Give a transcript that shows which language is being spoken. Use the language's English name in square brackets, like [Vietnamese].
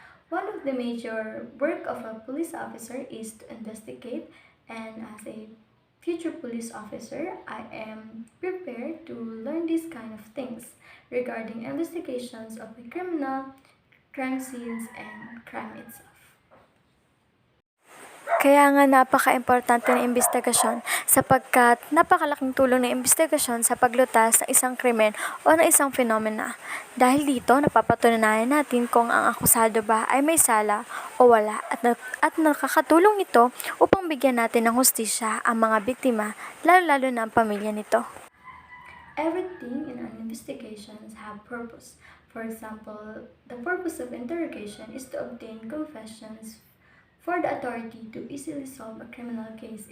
[English] One of the major work of a police officer is to investigate, and as a future police officer, I am prepared to learn these kind of things regarding investigations of a criminal, crime scenes, and crime itself. [Filipino] Kaya nga napaka-importante ng imbestigasyon sapagkat napakalaking tulong ng imbestigasyon sa paglutas ng isang krimen o ng isang fenomena. Dahil dito, napapatunayan natin kung ang akusado ba ay may sala o wala at nakakatulong ito upang bigyan natin ng hustisya ang mga biktima, lalo-lalo na ang pamilya nito. [English] Everything in an investigation have purpose. For example, the purpose of interrogation is to obtain confessions for the authority to easily solve a criminal case.